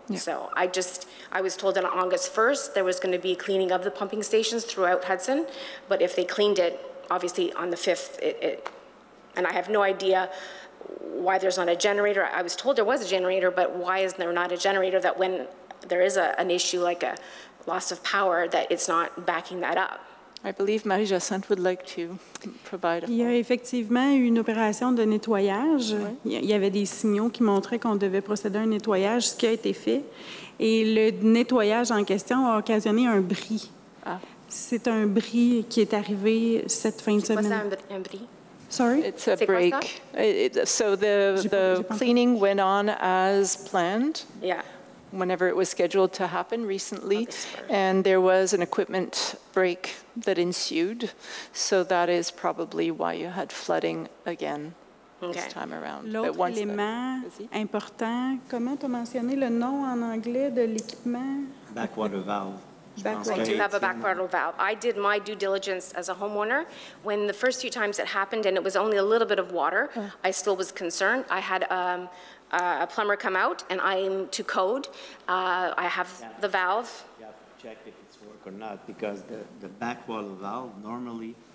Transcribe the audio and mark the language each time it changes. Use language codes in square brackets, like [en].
[en] So I was told that on August 1st, there was going to be cleaning of the pumping stations throughout Hudson, but if they cleaned it, obviously on the 5th, and I have no idea why there's not a generator. I was told there was a generator, but why is there not a generator that when there is an issue like a loss of power, that it's not backing that up? I believe Marie-Jacinthe would like to provide. [fr] Il y a effectivement une opération de nettoyage. Il y avait des signaux qui montraient qu'on devait procéder à un nettoyage, ce qui a été fait. Et le nettoyage en question a occasionné un bris. C'est un bris qui est arrivé cette fin de semaine. C'est quoi ça, un bris? [en] Sorry? It's a break. So the cleaning went on as planned. Yeah. Whenever it was scheduled to happen recently, and there was an equipment break that ensued. So that is probably why you had flooding again this time around. [fr] L'autre élément important, comment tu as mentionné le nom en anglais de l'équipement? [en] Backwater valve. I do have a backwater valve. I did my due diligence as a homeowner. When the first few times it happened and it was only a little bit of water, I still was concerned. I had a plumber come out, and I'm to code. I have the valve. You have to check if it's work or not, because the backwater valve normally.